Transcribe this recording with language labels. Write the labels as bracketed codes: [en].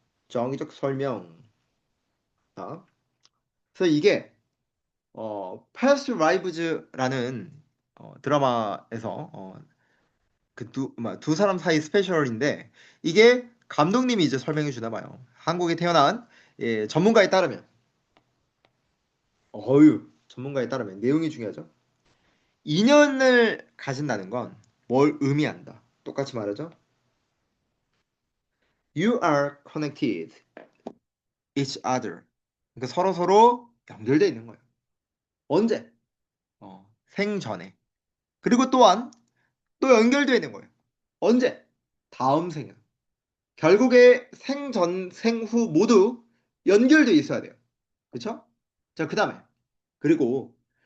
[ko] 정의적 설명. 자, 그래서 이게 Past Lives라는 드라마에서 두 사람 사이 스페셜인데 이게 감독님이 이제 설명해 주나 봐요. 한국에 태어난 전문가에 따르면 전문가에 따르면 내용이 중요하죠. 인연을 가진다는 건 뭘 의미한다. 똑같이 말하죠. [en] You are connected each other. [ko] 그러니까 서로 서로 연결되어 있는 거예요. 언제? 생전에. 그리고 또한 또 연결되어 있는 거예요. 언제? 다음 생에. 결국에 생전, 생후 모두 연결되어 있어야 돼요. 그쵸? 자, 그 다음에. 그리고